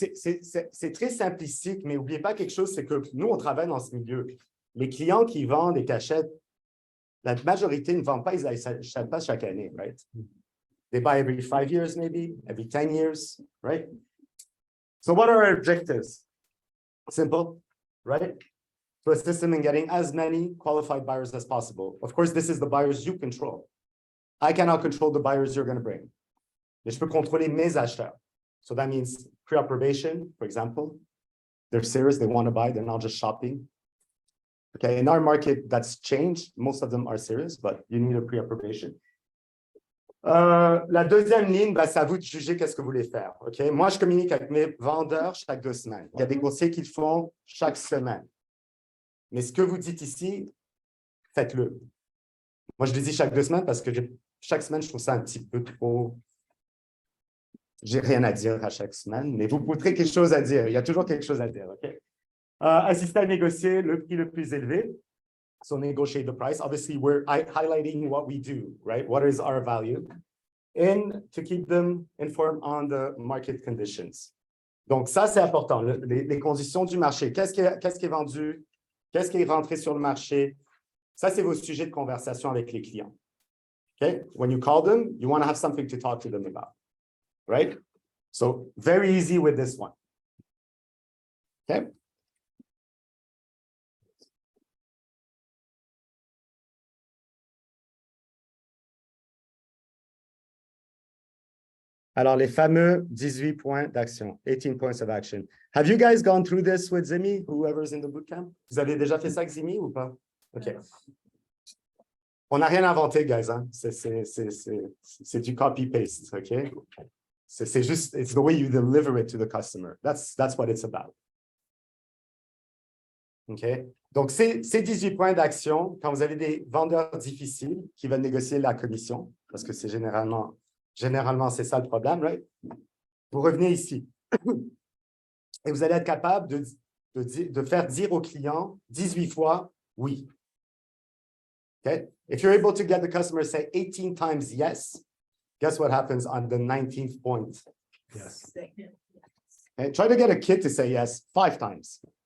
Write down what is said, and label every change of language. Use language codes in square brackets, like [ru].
[fr] C'est très simplistique, mais n'oubliez pas quelque chose, c'est que nous, on travaille dans ce milieu. Les clients qui vendent et qui achètent, la majorité ne vendent pas, ils n'achètent pas chaque année, right? [en] They buy every 5 years, maybe, every 10 years, right? So what are our objectives? Simple, right? To assist them in getting as many qualified buyers as possible. Of course, this is the buyers you control. I cannot control the buyers you're going to bring. [fr] Mais je peux contrôler mes acheteurs. [en] So that means pre-approbation, for example. They're serious, they want to buy, they're not just shopping. Okay, in our market, that's changed. Most of them are serious, but you need a pre-approbation. [fr] La deuxième ligne, c'est à vous de juger qu'est-ce que vous voulez faire. Okay? Moi, je communique avec mes vendeurs chaque 2 semaines. Il y a des courtiers qui le font chaque semaine. Mais ce que vous dites ici, faites-le. Moi, je le dis chaque 2 semaines parce que chaque semaine, je trouve ça un petit peu trop... J'ai rien à dire à chaque semaine, mais vous trouverez quelque chose à dire. Il y a toujours quelque chose à dire. Okay? Assister à négocier le prix le plus élevé. [en] So negotiate the price. Obviously, we're highlighting what we do, right? What is our value? And to keep them informed on the market conditions. [fr] Donc, ça, c'est important. Les conditions du marché. Qu'est-ce qui est vendu? Qu'est-ce qui est rentré sur le marché? Ça, c'est vos sujets de conversation avec les clients. [en] Okay? When you call them, you want to have something to talk to them about, right? So, very easy with this one. Okay? [fr] Alors, les fameux 18 points d'action, [en] 18 points of action. Have you guys gone through this with Zimi, whoever's in the bootcamp? [fr] Vous avez déjà fait ça avec Zimi ou pas? OK. On n'a rien inventé, guys. Hein? C'est du copy-paste, OK? C'est juste, [en] it's the way you deliver it to the customer. That's what it's about. OK? [fr] Donc, ces 18 points d'action, quand vous avez des vendeurs difficiles qui veulent négocier la commission, parce que c'est généralement, c'est ça le problème, right? Vous revenez ici. Et vous allez être capable de faire dire au client 18 fois oui. [en] Okay? If you're able to get the customer to say 18 times yes, guess what happens on the 19th point? Yes. Okay? Try to get a kid to say yes 5 times.